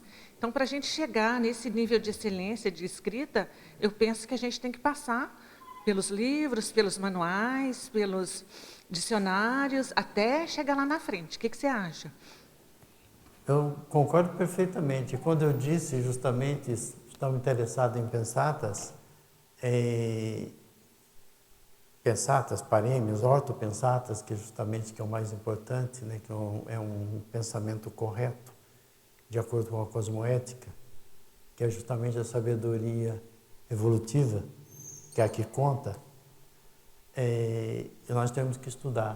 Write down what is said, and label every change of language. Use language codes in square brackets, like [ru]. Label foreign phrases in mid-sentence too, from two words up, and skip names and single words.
[pt] Então, para a gente chegar nesse nível de excelência de escrita, eu penso que a gente tem que passar pelos livros, pelos manuais, pelos dicionários, até chegar lá na frente. O que você acha? Eu concordo perfeitamente. Quando eu disse justamente estão interessados em pensatas, pensatas, parêmios, ortopensatas, que justamente que é o mais importante, né, que é um pensamento correto, de acordo com a cosmoética, que é justamente a sabedoria evolutiva, que é a que conta, e nós temos que estudar.